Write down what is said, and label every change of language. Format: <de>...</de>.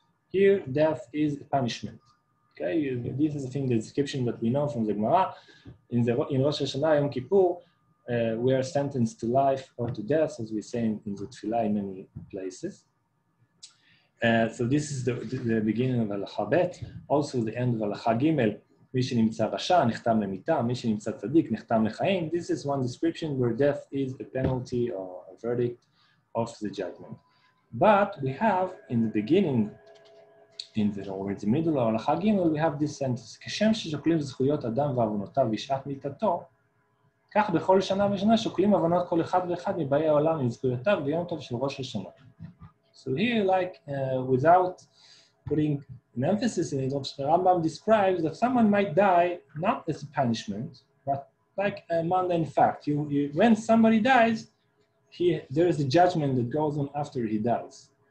<en>Here, death is punishment. Okay, this is the description that we know from the Gemara. In Rosh HaShanah, Yom Kippur, we are sentenced to life or to death, as we say in the Tefillah in many places. So this is the beginning of Al-Chabet. Also the end of Al-Chagimel.</en> <he>מי שנמצא רשע נחתם למיתה, מי שנמצא צדיק נחתם לחיים.</he> <en>This is one description where death is a penalty or a verdict of the judgment. But we have in the beginning, or in the middle of הלכה ג' we have this sentence,</en> <he>כשם ששוקלים זכויות אדם ועוונותיו בשעת מיתתו, כך בכל שנה ושנה שוקלים עוונות כל אחד ואחד מבאי העולם עם זכויותיו ביום טוב של ראש השנה.</he> <en>So here, like, without putting an emphasis in it, Rambam describes that someone might die not as a punishment, but like a mundane fact. When somebody dies, there is a judgment that goes on after he dies.</en>